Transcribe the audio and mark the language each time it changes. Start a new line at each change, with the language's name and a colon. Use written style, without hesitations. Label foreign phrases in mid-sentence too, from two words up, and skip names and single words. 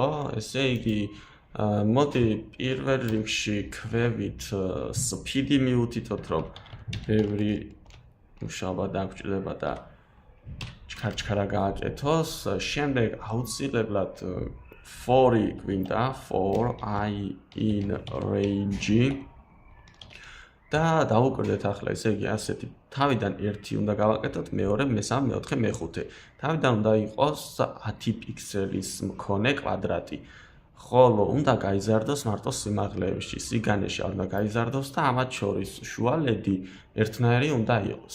Georgian: ესე იგი მოდი პირველ რიგში ქვევით speed-ი მივუთითოთ, რომ ბევრი მუშაობა დაგვჭირდება და ჩქარ-ჩქარა გააკეთოს. შემდეგ აუცილებლად 4-ი გვინდა,
English: 4i in range
Georgian: და დავუკვირდეთ ახლა, ესე იგი ასეთი თავიდან 1 უნდა გავაკეთოთ, მეორე, მესამე, მეოთხე, მეხუთე. თავიდან უნდა იყოს 10 პიქსელის მქონე კვადრატი. ხოლო უნდა გაიზარდოს მარტო სიმაღლეებში, სიგანეში არ უნდა გაიზარდოს და ამათ შორის შუალედი ერთნაირი უნდა იყოს.